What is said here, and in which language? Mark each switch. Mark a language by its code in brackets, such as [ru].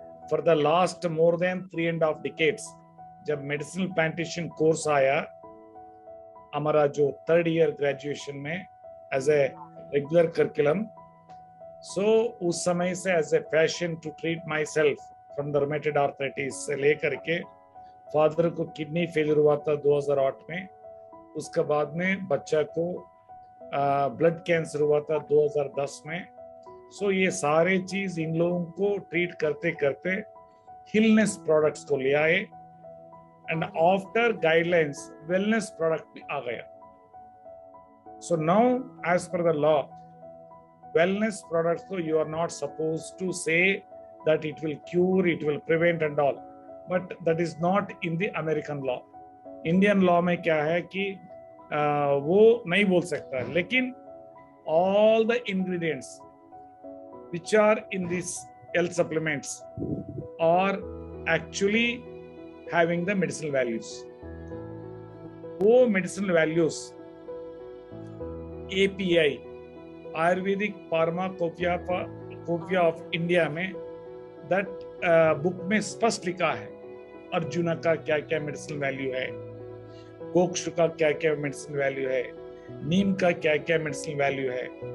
[en] for the last more than 3.5 decades, [hi] जब medicinal plantation course आया हमारा जो 3rd ईयर ग्रेजुएशन में [en] as a regular curriculum, so उस समय से as a passion to treat myself from the rheumatoid arthritis [hi] से लेकर के फादर को किडनी फेलियर हुआ था 2008 में, उसके बाद में बच्चा को ब्लड कैंसर हुआ था 2010 में। सो ये सारे चीज इन लोगों को ट्रीट करते करते हिलनेस प्रोडक्ट्स को ले आए and after guidelines wellness product भी आ गया। [en] So now as per the law wellness products, so you are not supposed to say that it will cure, it will prevent and all, but that is not in the American law. [hi] Indian law में क्या है कि वो नहीं बोल सकता है, [en] लेकिन all the ingredients which are in these health supplements are actually having the medicinal values. [hi] वो medicinal values API Ayurvedic pharmacopoeia of India में दैट बुक में स्पष्ट लिखा है अर्जुना का क्या क्या मेडिसिनल वैल्यू है, गोक्षु का क्या क्या मेडिसिनल वैल्यू है, नीम का क्या क्या मेडिसिनल वैल्यू है।